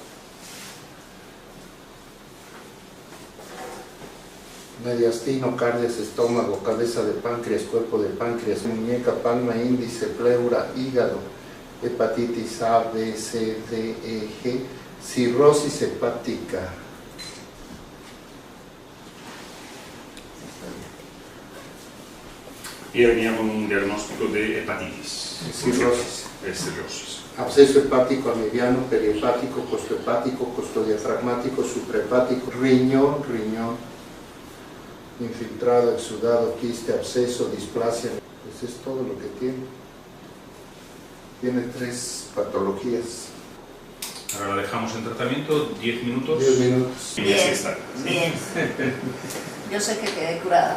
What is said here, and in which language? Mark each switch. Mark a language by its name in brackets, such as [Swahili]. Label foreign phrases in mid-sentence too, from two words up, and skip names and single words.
[Spanish] Mediastino, cardias, estómago, cabeza de páncreas, cuerpo de páncreas, muñeca, palma, índice, pleura, hígado, hepatitis A, B, C, D, E, G, cirrosis hepática. Y venía con un diagnóstico de hepatitis. Cirrosis. Cirrosis. Absceso hepático a mediano, perihepático, costodiafragmático, suprahepático, riñón, infiltrado, exudado, quiste, absceso, displasia. Pues es todo lo que tiene. Tiene 3 patologías. Ahora la dejamos en tratamiento 10 minutos. 10 minutos. Y así está. Bien. Yo sé que quedé curada.